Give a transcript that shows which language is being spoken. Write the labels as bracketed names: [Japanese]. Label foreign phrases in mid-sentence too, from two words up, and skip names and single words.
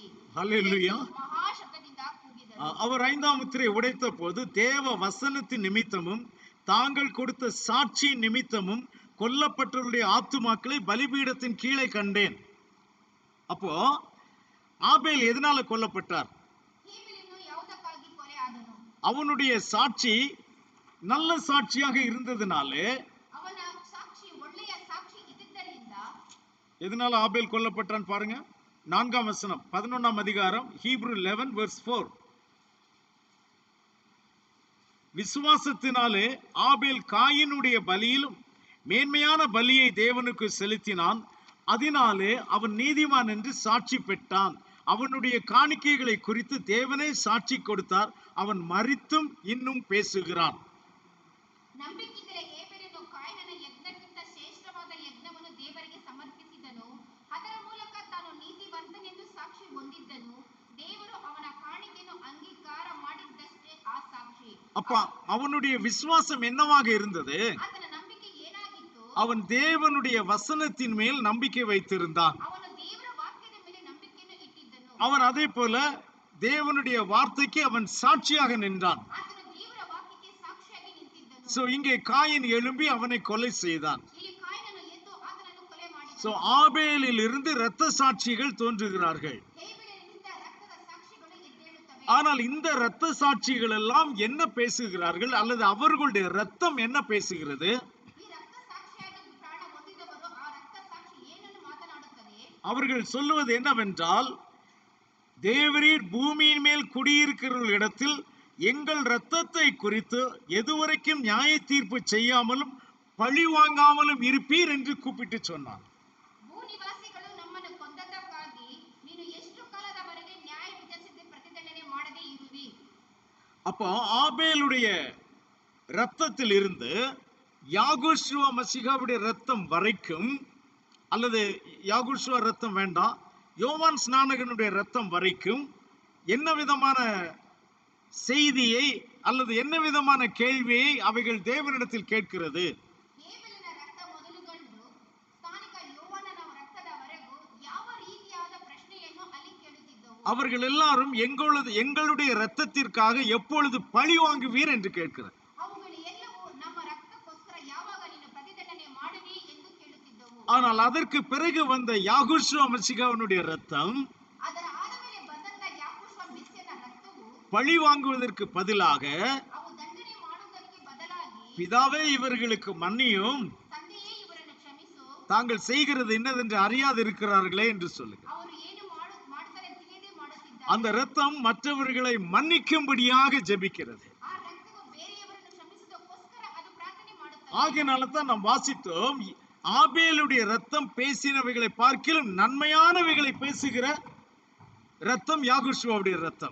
[Tamil] ஹல்லேலூயா. [Kannada] ಮಹಾಶಬ್ದದಿಂದ ಕೂಗಿದನು. [Tamil] அவர் 5ஆம் முத்திரை உடைத்த போது தேவ வசனத்தின் நிமித்தமும் தாங்கள் கொடுத்த சாட்சி நிமித்தமும் கொல்லப்பட்டவருடைய ஆத்துமாக்களை பலிபீடத்தின் கீழே கண்டேன். அப்போ ஆபேல் எதனால கொல்லப்பட்டார்? [Kannada] ಹೇಬೆಲನು ಯಾವುದಕ್ಕಾಗಿ ಕೊಲೆ ಆದನು? [Tamil] அவனுடைய சாட்சி நல்ல சாட்சியாக இருந்ததுனாலே. [Kannada] ಅವನ ಸಾಕ್ಷಿ ಒಳ್ಳೆಯ ಸಾಕ್ಷಿ ಇದ್ದಿದ್ದರಿಂದ. [Tamil] எதனால ஆபேல் கொல்லப்பட்டான் பாருங்க. 4ஆம் வசனம் 11ஆம் அதிகாரம் ஹீப்ரு 11:4. விசுவாசத்தினாலே ஆபேல் காயினுடைய பலியிலும் மேன்மையான பலியை தேவனுக்கு செலுத்தினான். அதனாலே அவன் நீதிமான் என்று சாட்சி பெற்றான். அவனுடைய காணிக்கைகளை குறித்து தேவனே சாட்சி கொடுத்தார். அவன் மரித்தும் இன்னும் பேசுகிறான். [Kannada] ನಂಬಿಕೆಯಿದ್ದರೆ ಹೇಬೆಲನು ಕಾಯಿನನ ಯಜ್ಞಕ್ಕಿಂತ ಶ್ರೇಷ್ಠವಾದ ಯಜ್ಞವನ್ನು ದೇವರಿಗೆ ಸಮರ್ಪಿಸಿದನು. ಅದರ ಮೂಲಕ ತಾನು ನೀತಿವಂತನೆಂದು ಸಾಕ್ಷಿ ಹೊಂದಿದ್ದನು. ದೇವರು ಅವನ ಕಾಣಿಕೆಯನ್ನು ಅಂಗೀಕಾರ ಮಾಡಿದ್ದಷ್ಟೇ ಆ ಸಾಕ್ಷಿ. [Tamil] அப்ப அவனுடைய விசுவாசம் என்னவாக இருந்தது? [Kannada] ಆತನ ನಂಬಿಕೆ ಏನಾಗಿತ್ತು? [Tamil] அவன் தேவனுடைய வசனத்தின் மேல் நம்பிக்கை வைத்திருந்தான். [Kannada] ಅವನು ದೇವರ ವಾಕ್ಯದ ಮೇಲೆ ನಂಬಿಕೆಯನ್ನು ಇಟ್ಟಿದ್ದನು. [Tamil] அவன் அதே போல தேவனுடைய வார்த்தைக்கு அவன் சாட்சியாக நின்றான். [Kannada] ಆತನು ದೇವರ ವಾಕ್ಯಕ್ಕೆ ಸಾಕ್ಷಿಯಾಗಿ ನಿಂತಿದ್ದನು. [Tamil] சோ இங்கே காயின் எழும்பி அவனை கொலை செய்தான். [Kannada] ಇಲ್ಲಿ ಕಾಯಿನನು ಎದ್ದು ಆತನನ್ನು ಕೊಲೆ ಮಾಡಿದನು. [Tamil] சோ ஆபேலில் இருந்து இரத்த சாட்சிகள் தோன்றுகிறார்கள். [Kannada] ಹೇಬೆಲನಿಂದ ರಕ್ತದ ಸಾಕ್ಷಿಗಳು ಎದ್ದೇಳುತ್ತವೆ. [Tamil] ஆனால் இந்த இரத்த சாட்சிகள் எல்லாம் என்ன பேசுகிறார்கள், அல்லது அவர்களுடைய இரத்தம் என்ன பேசுகிறது? [Kannada] ಈ ರಕ್ತ ಸಾಕ್ಷಿಯಾಗಿ ಪ್ರಾಣ ಹೊಂದಿದವರು ಆ ರಕ್ತ ಸಾಕ್ಷಿ ಏನನ್ನು ಮಾತನಾಡುತ್ತದೆ? [Tamil] அவர்கள் சொல்லுவது என்னவென்றால், தேவரீர் பூமியின் மேல் குடியிருக்கிற இடத்தில் எங்கள் இரத்தத்தை குறித்து எதுவரைக்கும் நியாய தீர்ப்பு செய்யாமலும் பழி வாங்காமலும் இருப்பீர் என்று கூப்பிட்டு சொன்னான். [Kannada] ಭೂನಿವಾಸಿಗಳು ನಮ್ಮನ್ನು ಕೊಂದದ್ದಕ್ಕಾಗಿ ನೀನು ಎಷ್ಟು ಕಾಲದವರೆಗೆ ನ್ಯಾಯ ವಿಚಾರಿಸದೆ ಪ್ರತಿದಂಡನೆ ಮಾಡದೇ ಇರುವಿ? [Tamil] அப்போ ஆபேலுடைய இரத்தத்தில் இருந்து யாகோஷுவா மசிகாவுடைய இரத்தம் வரைக்கும், அல்லது யாகோஷுவா இரத்தம் வேண்டாம், யோவான் ஸ்நானகனுடைய இரத்தம் வரைக்கும் என்ன விதமான செய்தியை அல்லது என்ன விதமான கேள்வியை அவைகள் தேவனிடத்தில் கேட்கிறது? [Kannada] ಹೇಬೆಲನ ರಕ್ತ ಮೊದಲುಗೊಂಡು ಸ್ಥಾನಿಕ ಯೋವಾನನ ರಕ್ತದವರೆಗೂ ಯಾವ ರೀತಿಯಾದ ಪ್ರಶ್ನೆಯನ್ನು ಅಲ್ಲಿ ಕೇಳುತ್ತಿದ್ದವು? [Tamil] அவர்கள் எல்லாரும் எங்களுடைய இரத்தத்திற்காக எப்பொழுது பழி வாங்குவீர் என்று கேட்கிறார். [Kannada] ಅವುಗಳು ಎಲ್ಲವೂ ನಮ್ಮ ರಕ್ತಕ್ಕೋಸ್ಕರ ಯಾವಾಗ ನೀನು ಪ್ರತಿದಂಡನೆ ಮಾಡುವಿ ಎಂದು ಕೇಳುತ್ತಿದ್ದವು. [Tamil] ஆனால் அதற்கு பிறகு வந்த யாகோஷுவா மசிகாவினுடைய இரத்தம் [Kannada] ಅದರ ಆದ ಮೇಲೆ ಬಂದಂತ ಯಾಕೋಷುವ ಮೆಸ್ಸಿಯನ ರಕ್ತವು [Tamil] பழி வாங்குவதற்கு பதிலாக, [Kannada] ಅವು ದಂಡನೆ ಮಾಡುವುದಕ್ಕೆ ಬದಲಾಗಿ, [Tamil] பிதாவே இவர்களுக்கு மன்னியும், [Kannada] ತಂದೆಯೇ ಇವರನ್ನು ಕ್ಷಮಿಸು, [Tamil] தாங்கள் செய்கிறது என்னதென்று அறியாது இருக்கிறார்களே என்று சொல்லுங்க. [Kannada] ಅವರು ಏನು ಮಾಡುತ್ತಾರೆ ತಿಳಿಯದೆ ಮಾಡುತ್ತಿದ್ದಾರೆ. [Tamil] அந்த இரத்தம் மற்றவர்களை மன்னிக்கும்படியாக ஜெபிக்கிறது. [Kannada] ಆ ರಕ್ತವು ಬೇರೆಯವರನ್ನು ಕ್ಷಮಿಸುವುದಕ್ಕೋಸ್ಕರ ಅದು ಪ್ರಾರ್ಥನೆ ಮಾಡುತ್ತದೆ. [Tamil] ஆகையினால தான் நாம் வாசித்தோம், ஆபேலுடைய இரத்தம் பேசினவைகளை பார்க்கிலும் நன்மையானவைகளை பேசுகிற இரத்தம் யாகோஷுவாவுடைய இரத்தம்.